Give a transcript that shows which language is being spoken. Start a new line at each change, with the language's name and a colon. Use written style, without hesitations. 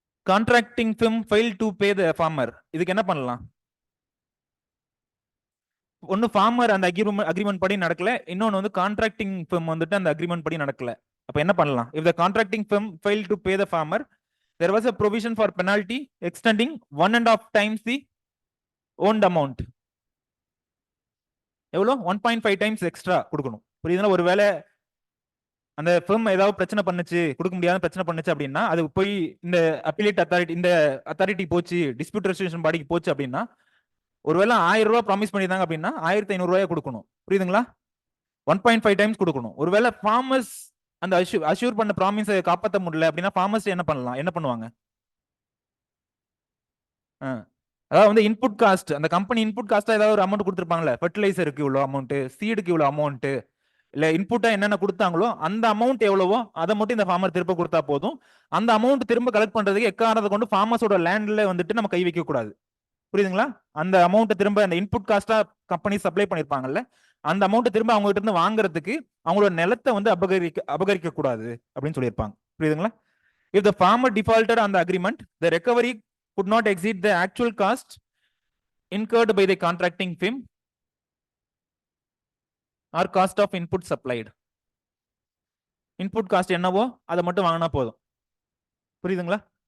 English: contracting firm fail to pay the farmer,
Tamil: இதுக்கு என்ன பண்ணலாம்? ஒன்னு ஃபார்மர் அந்த அக்ரிமெண்ட் படி நடக்கல, இன்னொன்னு வந்து கான்ட்ராக்டிங் ஃபிர்ம் வந்துட்டு அந்த அக்ரிமெண்ட் படி நடக்கல. அப்ப என்ன பண்ணலாம்?
English: If the contracting firm fail to pay the farmer, there was a provision for penalty extending 1.5 times the owned amount.
Tamil: எவ்வளோ? 1.5 டைம்ஸ் எக்ஸ்ட்ரா கொடுக்கணும். புரியுதுங்களா? ஒருவேளை அந்த ஃபிர்ம் ஏதாவது பிரச்சனை பண்ணுச்சு, கொடுக்க முடியாத பிரச்சனை பண்ணுச்சு அப்படின்னா, அது போய் இந்த அப்பீலேட் அத்தாரிட்டி, இந்த அத்தாரிட்டி போச்சு, டிஸ்பியூட் ரெசல்யூஷன் பாடிக்கு போச்சு அப்படின்னா, ஒருவேளை 1000 ரூபாய் ப்ராமிஸ் பண்ணியிருந்தாங்க அப்படின்னா 1500 ரூபாய் கொடுக்கணும். புரியுதுங்களா? 1.5 டைம்ஸ் கொடுக்கணும். ஒருவேளை ஃபார்மர்ஸ் அந்த அஷ்யூர் பண்ண ப்ராமிஸை காப்பாற்ற முடியல அப்படின்னா ஃபார்மர்ஸ் என்ன பண்ணலாம், என்ன பண்ணுவாங்க? அதாவது வந்து இன்புட் காஸ்ட், அந்த கம்பெனி இன்புட் காஸ்டா ஏதாவது ஒரு அமௌண்ட் கொடுத்துருப்பாங்கல்ல, ஃபர்டிலைசருக்கு இவ்வளோ அமௌண்ட், சீடுக்கு இவ்வளோ அமௌண்ட், இல்ல இன்புட்டா என்னென்ன கொடுத்தாங்களோ அந்த அமௌண்ட் எவ்வளவோ அதை மட்டும் இந்த ஃபார்மர் திரும்ப கொடுத்தா போதும். அந்த அமௌண்ட் திரும்ப கலெக்ட் பண்றதுக்கு எக்காரணத்தை கொண்டு ஃபார்மர்ஸோட லேண்ட்ல வந்துட்டு நம்ம கை வைக்க கூடாது. புரியுதுங்களா? அந்த அமௌண்ட் திரும்ப அந்த இன்புட் காஸ்டா கம்பெனி சப்ளை பண்ணிருப்பாங்கல்ல, அந்த அமௌண்ட் திரும்ப அவங்க கிட்ட இருந்து வாங்குறதுக்கு அவங்களோட நிலத்தை வந்து அபகரிக்க கூடாது அப்படின்னு சொல்லியிருப்பாங்க. புரியுதுங்களா?
English: If the farmer defaulted on the agreement, the recovery could not exceed the actual cost incurred by the contracting firm or cost of input supplied.
Tamil: Input cost என்னவோ அதை மட்டும் வாங்கினா போதும். புரியுதுங்களா?